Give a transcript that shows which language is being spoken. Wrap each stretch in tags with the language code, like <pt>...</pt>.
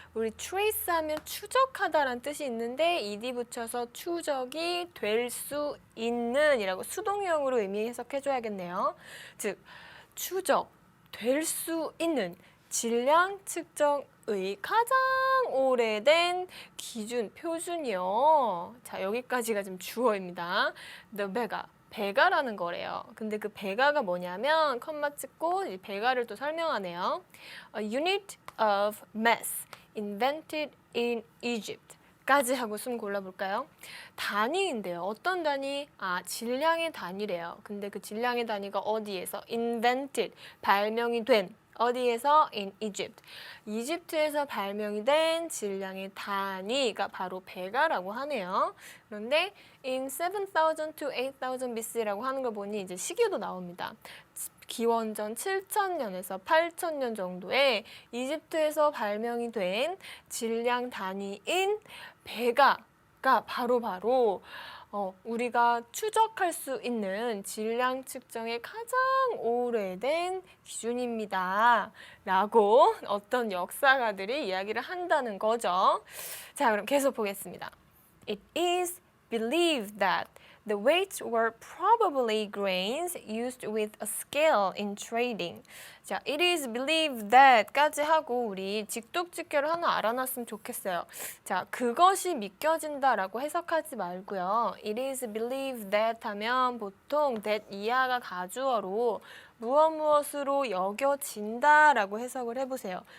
<ko>우리 trace 하면 추적하다라는 뜻이 있는데 ed 붙여서 추적이 될 수 있는 이라고 수동형으로 의미 해석해 줘야겠네요. 즉 추적, 될 수 있는 질량 측정의 가장 오래된 기준, 표준이요. 자, 여기까지가 지금 주어입니다. The 배가, 배가라는 거래요. 근데 그 배가가 뭐냐면 컴마 찍고 이 배가를 또 설명하네요.</ko> <en>A unit of mass invented in Egypt.</en> <ko>까지 하고 숨 골라볼까요? 단위인데요. 어떤 단위? 아, 질량의 단위래요. 근데 그 질량의 단위가 어디에서?</ko> <en>invented,</en> <ko>발명이 된. 어디에서?</ko> <en>in Egypt.</en> <ko>이집트에서 발명이 된 질량의 단위가 바로 베가라고 하네요. 그런데</ko> <en>in 7,000 to 8,000 BC</en> <ko>라고 하는 걸 보니 이제 시기도 나옵니다. 기원전 7,000년에서 8,000년 정도에 이집트에서 발명이 된 질량 단위인 베가가 바로 우리가 추적할 수 있는 질량 측정의 가장 오래된 기준입니다. 라고 어떤 역사가들이 이야기를 한다는 거죠. 자, 그럼 계속 보겠습니다.</ko> <en>It is believed that the weights were probably grains used with a scale in trading.</en> <ko>자,</ko> <en>it is believed that</en> <ko>까지 하고 우리 직독직결을 하나 알아놨으면 좋겠어요. 자, 그것이 믿겨진다라고 해석하지 말고요.</ko> <en>It is believed that</en> <ko>하면 보통 that 이하가 가주어로 무엇으로 여겨진다라고 해석을 해보세요.</ko>